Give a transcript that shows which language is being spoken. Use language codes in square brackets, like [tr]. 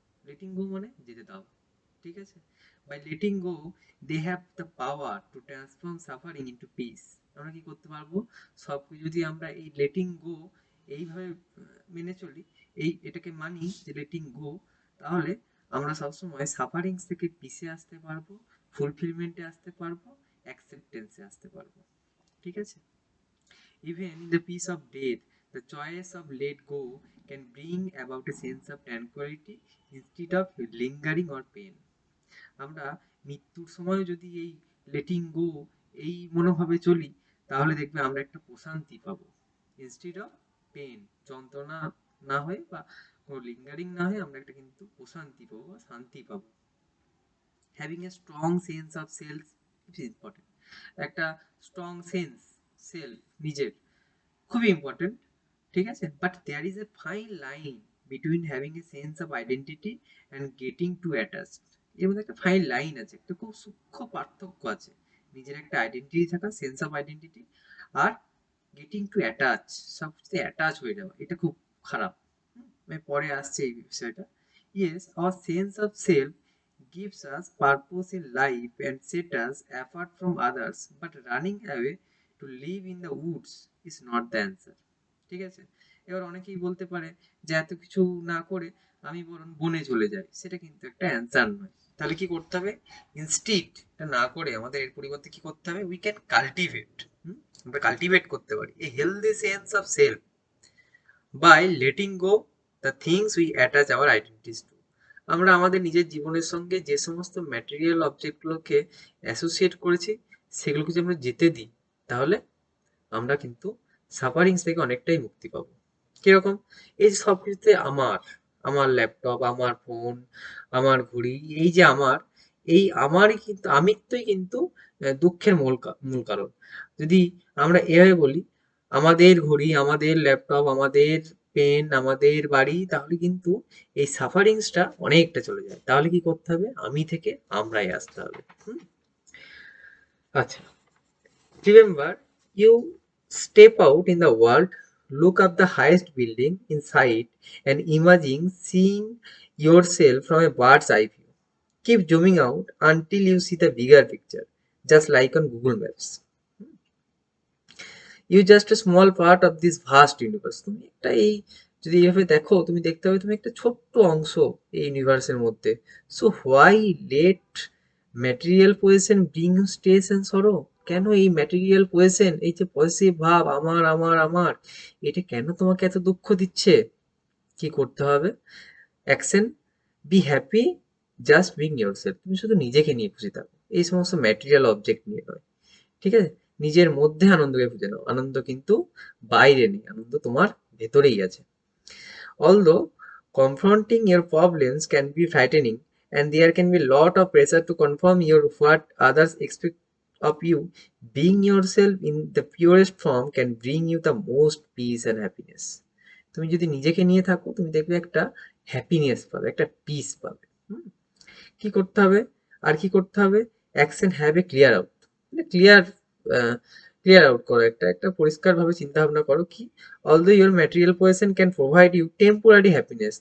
[en] letting go [bn] মানে যেতে দাও, ঠিক আছে? [en] By letting go they have the power to transform suffering into peace. [bn] আমরা কি করতে পারবো? সব যদি আমরা এই লেটিং গো এইভাবে মেনে চলি, এটাকে মানি যে লেটিং গো, তাহলে আমরা সবসময় সাফারিংস থেকে পিসে আসতে পারবো, ফুলফিলমেন্টে আসতে পারবো, অ্যাকসেপ্টেন্সে আসতে পারবো। ঠিক আছে? [en] Even in the peace of death, the choice of let go can bring about a sense of tranquility instead of lingering or pain. [bn] আমরা মৃত্যুর সময় যদি এই লেটিং গো এই মনোভাবে চলি, তাহলে দেখবে আমরা একটা প্রশান্তি পাবো। ইনস্টিড অফ পেন, যন্ত্রণা না হয়ে বা কোনো লিঙ্গারিং না হয়ে আমরা একটা কিন্তু প্রশান্তি পাবো বা শান্তি পাবো। [en] Having a strong sense of self it is important. [bn] একটা স্ট্রং সেন্স সেলফ নিজের খুবই ইম্পর্টেন্ট, ঠিক আছে? [en] But there is a fine line between having a sense of identity and getting too attached. [bn] এর মধ্যে একটা ফাইন লাইন আছে, একটা খুব সূক্ষ্ম পার্থক্য আছে নিজের একটা আইডেন্টিটি থাকা, sense of identity, are getting two attach, সবচেয়ে অ্যাটাচ হয়ে যাওয়া, এটা খুব খারাপ। আমি পরে আসছে এই বিষয়টা। [en] Yes, our sense of self gives us purpose in life and set us apart from others, but running away to live in the woods is not the answer. [bn] ঠিক আছে? এবার অনেকেই বলতে পারে যে এত কিছু না করে আমি বরং বনে চলে যাই, সেটা কিন্তু একটা অ্যান্সার নয়। তাহলে কি করতে হবে? ইনস্টিড এটা না করে আমাদের এর পরিবর্তে কি করতে হবে? [en] we can cultivate, [bn] আমরা কাল্টিভেট করতে পারি [en] A healthy sense of self by letting go the things we attach our identities to. [bn] আমরা আমাদের নিজের জীবনের সঙ্গে যে সমস্ত ম্যাটেরিয়াল অবজেক্টগুলোকে অ্যাসোসিয়েট করেছি সেগুলোকে যদি আমরা যেতে দিই, তাহলে আমরা কিন্তু সাফারিংস থেকে অনেকটাই মুক্তি পাবো। কিরকম? এই যে সব কিছুতে আমার, আমার ল্যাপটপ, আমার ফোন, আমার ঘড়ি, এই যে আমার, এই আমারই কিন্তু আমিত্বই কিন্তু দুঃখের মূল কারণ। যদি আমরা এভাবে বলি আমাদের ঘড়ি, আমাদের ল্যাপটপ, আমাদের পেন, আমাদের বাড়ি, তাহলে কিন্তু এই সাফারিংসটা অনেকটা চলে যায়। তাহলে কি করতে হবে? আমি থেকে আমরাই আসতে হবে। হুম? [en] আচ্ছা, remember, you step out in the world, look up the highest building in sight, and imagine seeing yourself from a bird's eye view. Keep zooming out until you see the bigger picture, just like on Google Maps. You just a small part of this vast universe. [bn] তুমি একটা এই যদি এইভাবে দেখো, তুমি দেখতে পাবে তুমি একটা ছোট্ট অংশ এই ইউনিভার্সের মধ্যে। [en] So why let material possession bring you stress and sorrow? [bn] কেন এই ম্যাটেরিয়াল পজিশন, এই যে পজিটিভ ভাব আমার আমার আমার, এটা কেন তোমাকে এত দুঃখ দিচ্ছে? কি করতে হবে? [en] Action, be happy, just being yourself. [bn] তুমি শুধু নিজেকে নিয়ে খুশি থাকো, এই সমস্ত ম্যাটেরিয়াল অবজেক্ট নিয়ে নয়। ঠিক আছে? নিজের মধ্যে আনন্দকে খুঁজে নাও। আনন্দ কিন্তু বাইরে নেই, আনন্দ তোমার ভেতরেই আছে। [en] Although confronting your problems can be frightening and there can be a lot of pressure to conform your what others expect of you, being yourself in the purest form can bring you the most peace and happiness. [bn] তুমি যদি নিজেকে নিয়ে থাকো, তুমি দেখবে একটা happiness পাবে, একটা পিস পাবে। হুম? কি করতে হবে? আর কি করতে হবে? [en] action have a clear out, [bn] মানে ক্লিয়ার আউট করো, একটা একটা পরিষ্কারভাবে চিন্তা ভাবনা করো। কি? [en] Although your material possession can provide you temporary happiness.